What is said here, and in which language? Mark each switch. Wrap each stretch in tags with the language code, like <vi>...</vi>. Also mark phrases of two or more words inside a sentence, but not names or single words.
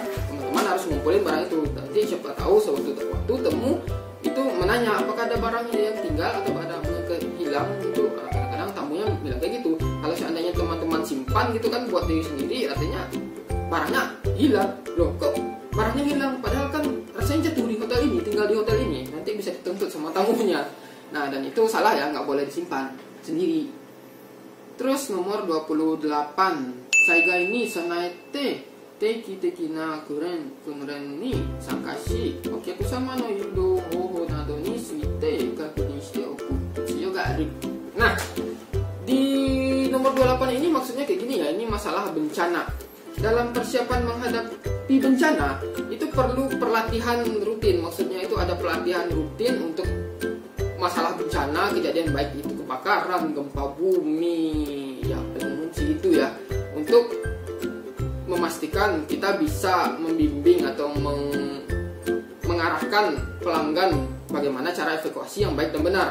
<id>Teman-teman harus ngumpulin barang itu. Nanti siapa tahu sewaktu temu itu menanya apakah ada barang yang tinggal atau ada yang hilang gitu. Kadang-kadang tamunya bilang kayak gitu. Kalau seandainya teman-teman simpan gitu kan buat diri sendiri, artinya barangnya hilang. Loh, kok barangnya hilang? Padahal kan rasanya jatuh di hotel ini, tinggal di hotel ini. Nanti bisa dituntut sama tamunya. Nah, dan itu salah ya, nggak boleh disimpan sendiri. Terus nomor 28.</id> <ja>災害に備えて定期な訓練に参加しお客様の誘導方法などについて確認しておく必要がある.</ja> <id>Nah, di nomor 28 ini maksudnya kayak gini ya, ini masalah bencana. Dalam persiapan menghadapi bencana itu perlu pelatihan rutin. Maksudnya itu ada pelatihan rutin untuk masalah bencana, kejadian baik itu kebakaran, gempa bumi, ya pengunci itu ya, untuk memastikan kita bisa membimbing atau mengarahkan pelanggan bagaimana cara evakuasi yang baik dan benar.</id>